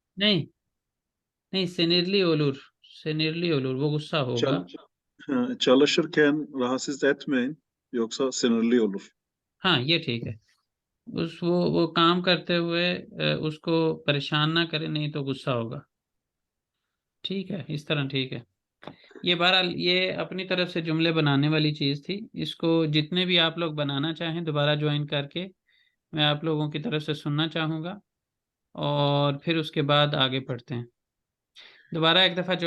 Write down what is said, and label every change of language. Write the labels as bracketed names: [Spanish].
[Hindi] नहीं नहीं, [Turkish] sinirli olur, [Hindi] वो गुस्सा होगा। [Turkish] Çalışırken rahatsız etmeyin. Yoksa sinirli olur. [Hindi] हाँ, ये ठीक है। वो काम करते हुए उसको परेशान ना करे, नहीं तो गुस्सा होगा। ठीक है, इस तरह ठीक है। ये बहरहाल ये अपनी तरफ से जुमले बनाने वाली चीज़ थी। इसको जितने भी आप लोग बनाना चाहें दोबारा ज्वाइन करके मैं आप लोगों की तरफ से सुनना चाहूँगा, और फिर उसके बाद आगे बढ़ते हैं। दोबारा एक दफ़ा ज्वाइन